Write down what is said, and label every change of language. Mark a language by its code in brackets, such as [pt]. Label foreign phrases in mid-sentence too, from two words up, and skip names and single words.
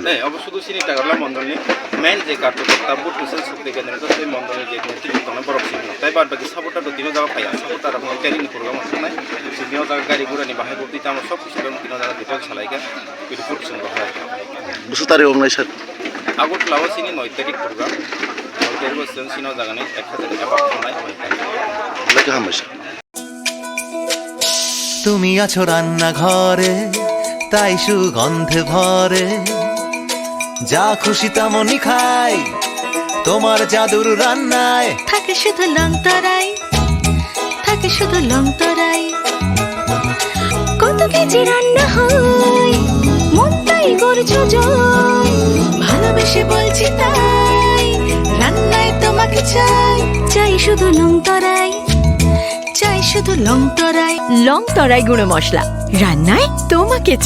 [trp] नै अब सुदु सिनि तागाजला मण्डलनि मेन जे कार्टकर्ता बुट मिसल शक्ति केन्द्र जस्तै मण्डलनि जे टिभि दङ बरफ सिमनो ताइ बाद बाकी सापोर्टा तो दिनो जागा फाया सापोर्टा र मन्टेरिनि प्रोग्राम खानाय सिनियाव जागा गारि गुरानि बाहाय बति ताम सब किछु दङ दिनो जागा डिटेल सालायगा बिदि फुरसन बाहाय बुसु तारि [en] online site [trp] आगत लावसिनि 9 तारिख प्रोग्राम और बसन सिनो जागानि 1000 एबा खानाय [bn] লাগে হামেশা তুমি আছো রান্না ঘরে তাই সুগন্ধে ভরে যা খুশি তেমনই খাই তোমার জাদুর রান্নায় থাকে শুধু লংতরাই থাকে শুধু লংতরাই কত কেজি রান্না হয় মনটাই করছো জয় ভালোবেসে বলছি তাই রান্নায় তোমাকে চাই চাই শুধু লংতরাই চাই শুধু লংতরাই লংতরাই গুঁড়ো মশলা রান্নায় তোমাকে চাই